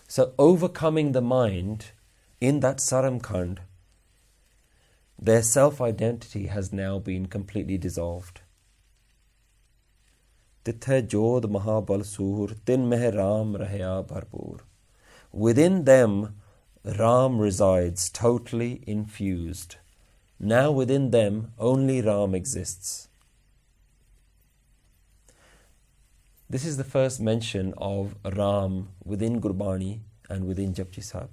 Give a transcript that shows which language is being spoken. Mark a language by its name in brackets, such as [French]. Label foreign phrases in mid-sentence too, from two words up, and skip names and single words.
[English] So overcoming the mind in that Saram Khand, their self-identity has now been completely dissolved. [Punjabi] ਤਿਥੈ ਜੋਧ ਮਹਾਬਲ ਸੂਰ, ਤਿਨ ਮਹਿ ਰਾਮੁ ਰਹਿਆ ਭਰਪੂਰ. [English] Within them, Ram resides, totally infused. Now within them, only Ram exists. This is the first mention of Ram within Gurbani and within Japji Sahib.